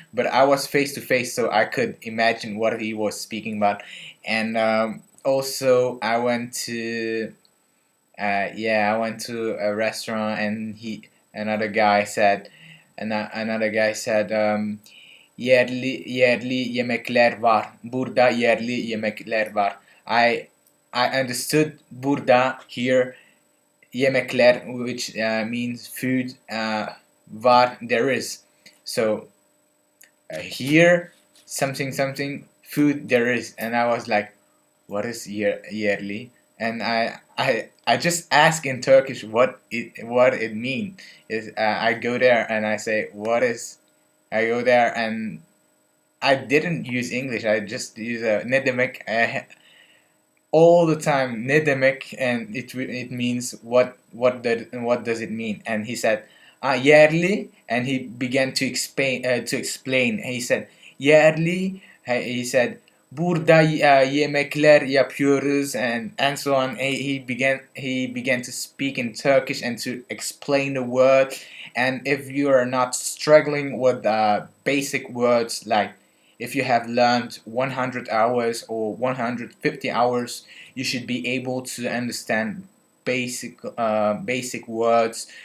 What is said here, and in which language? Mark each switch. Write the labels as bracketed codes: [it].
[en] But I was face to face, so I could imagine what he was speaking about. And also, I went to a restaurant, and another guy said, another guy said, [tr] yerli yemekler var. Burada yerli yemekler var. [en] I understood [tr] burada [en] here [tr] yemekler, [en] which means food, [tr] var [en] there is. So here something something food there is, and I was like, what is yearly? And I just ask in Turkish what it means. Is I go there and I say what is. I go there and I didn't use English. I just use a [tr] ne demek [en] all the time, ne demek, and it means what does it mean? And he said yerli, and he began to explain. He said yerli. He said [tr] burada yemekler yapıyoruz, [en] and so on. He began to speak in Turkish and to explain the word. And if you are not struggling with basic words, like if you have learned 100 hours or 150 hours, you should be able to understand basic words.